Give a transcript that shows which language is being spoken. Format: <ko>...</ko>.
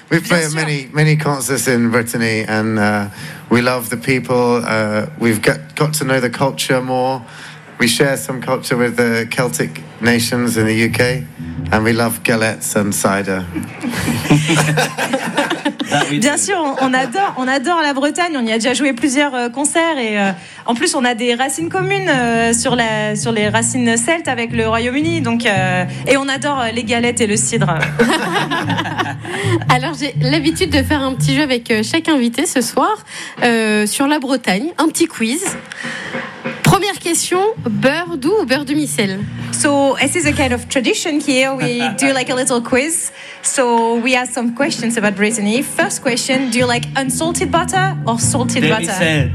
<en>We play many concerts in Brittany, and we love the people. We've got to know the culture more. We share some culture with the Celtic nations in the UK, and we love galettes and cider.</en> <fr>Bien sûr, on adore la Bretagne. On y a déjà joué plusieurs concerts et en plus on a des racines communes sur les racines celtes avec le Royaume-Uni. Donc et on adore les galettes et le cidre. Alors j'ai l'habitude de faire un petit jeu avec chaque invité ce soir sur la Bretagne, un petit quiz. Première question, beurre doux ou beurre de micelle?</fr> <en>So this is a kind of tradition here. We do like a little quiz. So we ask some questions about Brittany. First question, do you like unsalted butter or salted butter?</en>